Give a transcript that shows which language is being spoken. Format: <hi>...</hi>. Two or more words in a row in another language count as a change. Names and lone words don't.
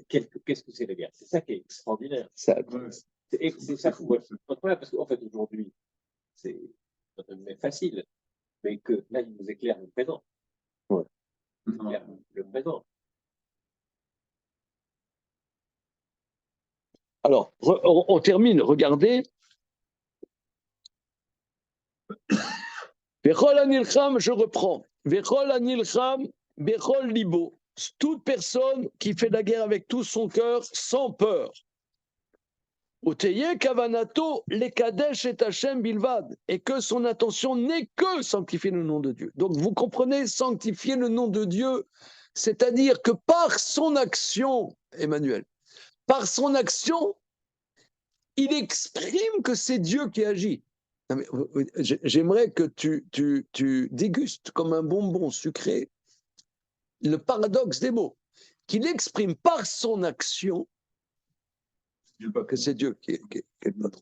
<fr>Qu'est-ce que c'est la guerre? C'est ça qui est extraordinaire. C'est ça qu'il faut être incroyable parce qu'en fait aujourd'hui, c'est facile, mais que là il nous éclaire le présent. Ouais. Le présent. Alors, on termine, regardez.</fr> <he>וכל הנלחם,</he> <fr>je reprends.</fr> <he>וכל הנלחם, בכל ליבו.</he> <fr>Toute personne qui fait la guerre avec tout son cœur, sans peur.</fr> <he>ותהיה כוונתו לקדש את השם בלבד.</he> <fr>Et que son intention n'est que sanctifier le nom de Dieu. Donc vous comprenez, sanctifier le nom de Dieu, c'est-à-dire que par son action, Emmanuel, par son action, il exprime que c'est Dieu qui agit. J'aimerais que tu dégustes comme un bonbon sucré le paradoxe des mots, qu'il exprime par son action que c'est Dieu qui est le patron.</fr>